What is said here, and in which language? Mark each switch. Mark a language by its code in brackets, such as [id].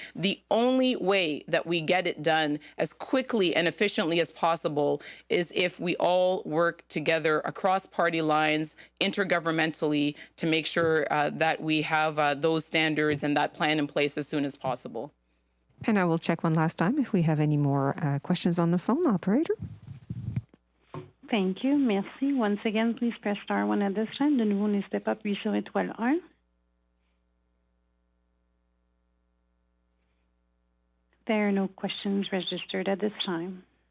[en] The only way that we get it done as quickly and efficiently as possible is if we all work together across party lines, intergovernmentally, to make sure that we have those standards and that plan in place as soon as possible. And I will check one last time if we have any more questions on the phone, operator. Thank you. Merci. Once again, please press star 1 at this time. [fr] De nouveau, n'hésitez pas à appuyer sur étoile 1. [en] There are no questions registered at this time.